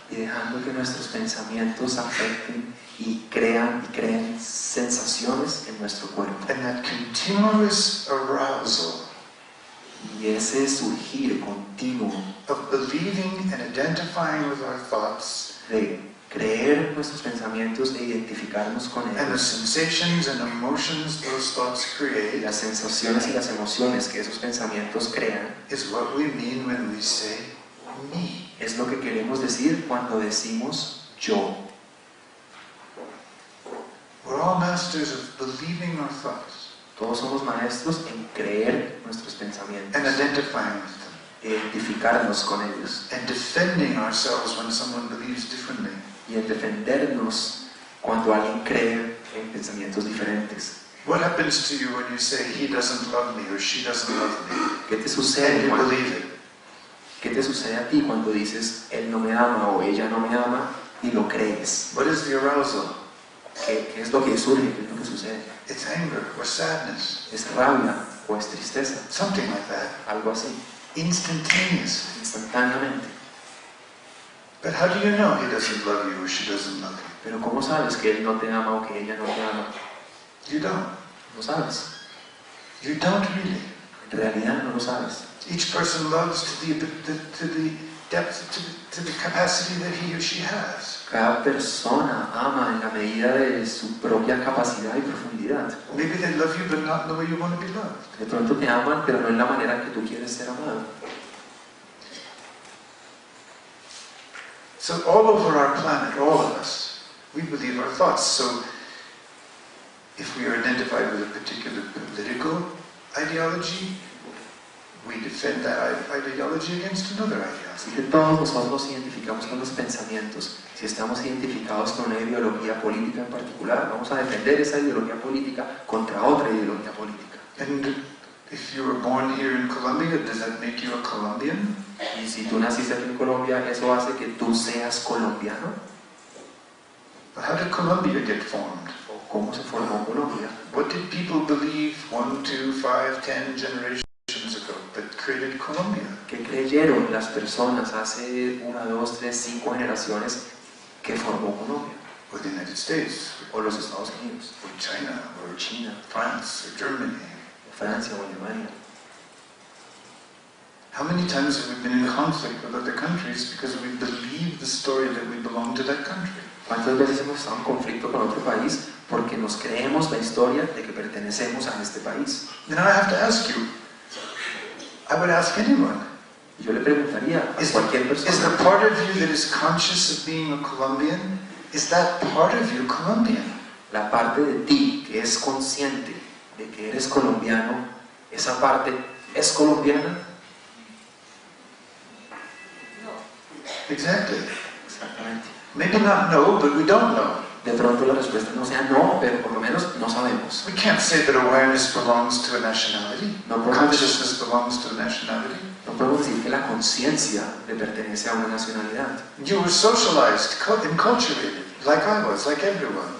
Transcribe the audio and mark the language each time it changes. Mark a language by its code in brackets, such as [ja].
[es] y dejando que nuestros pensamientos afecten y creen sensaciones en nuestro cuerpo. [en] And that continuous arousal [es] Y ese surgir continuo [en] of believing and identifying with our thoughts [es] de creer nuestros pensamientos e identificarnos con [en] and the [es] ellos, [en] sensations and emotions those thoughts [es] y [en] create [es] las sensaciones y las emociones que esos pensamientos crean, [en] is what we mean when we say me. [es] es lo que queremos decir cuando decimos yo. [en] We're all masters of believing our thoughts [es] Todos somos maestros en creer nuestros pensamientos, [en] and identifying with them [es] identificarnos con ellos [en] and defending ourselves when someone believes differently. [es] y en defendernos cuando alguien cree en pensamientos diferentes. [en] What happens to you when you say he doesn't love me or she doesn't love me [es] ¿Qué te [en] and [es] sucede [en] you [es] cuando, [en] believe it? [es] ¿Qué te sucede a ti cuando dices él no me ama o ella no me ama y lo crees? [en] What is the arousal? [es] ¿Qué es lo que surge? ¿Qué es lo que sucede? [en] It's anger or sadness, [es] ¿Es rabia o es tristeza? [en] something like that, [es] Algo así, [en] instantaneous. [es] instantáneamente. [en] But how do you know he doesn't love you or she doesn't love you? [es] Pero ¿cómo sabes que él no te ama o que ella no te ama? [en] You don't. [es] No sabes. [en] You don't really. [es] En realidad no lo sabes. [en] Each person loves to the depth, to the capacity that he or she has. [es] Cada persona ama en la medida de su propia capacidad y profundidad. [en] Maybe they love you, but not the way you want to be loved. [es] De pronto te aman, pero no en la manera que tú quieres ser amado. [en] So all over our planet, all of us, we believe our thoughts. So if we are identified with a particular political ideology, we defend that ideology against another [es] Así [en] ideology. [es] que todos nosotros nos identificamos con los pensamientos. Si estamos identificados con una ideología política en particular, vamos a defender esa ideología política contra otra ideología política. [en] And if you were born here in Colombia, does that make you a Colombian? [es] Y si tú naciste aquí en Colombia, eso hace que tú seas colombiano. [en] But how did Colombia get formed? [es] cómo se formó Colombia. [en] What did people believe 1, 2, 5, 10 generations ago that created Colombia? [es] ¿Qué creyeron las personas hace 1, 2, 3, 5 generaciones que formó Colombia? [en] Or the United States, [es] O los Estados Unidos, [en] or China, [es] o China, [en] France, or Germany. [es] o Francia, o Alemania. [en] How many times have we been in conflict with other countries because we believe the story that we belong to that country? [es] ¿Cuántas veces hemos estado en conflicto con otro país porque nos creemos la historia de que pertenecemos a este país? [en] Now I have to ask you, I would ask anyone, [es] Y yo le preguntaría a cualquier [en] is the [es] persona, [en] part of you that is conscious of being a Colombian, is that part of you Colombian? [es] la parte de ti que es consciente de que eres colombiano, ¿esa parte es colombiana? [en] Exactly. [es] Exactamente. [en] Maybe not no, but we don't know. [es] De pronto la respuesta no sea no, pero por lo menos no sabemos. [en] We can't say that awareness belongs to a nationality. [es] No podemos, [en] Consciousness belongs to a nationality. [es] no podemos decir que la conciencia le pertenece a una nacionalidad. [en] You were socialized, enculturated, like I was, like everyone.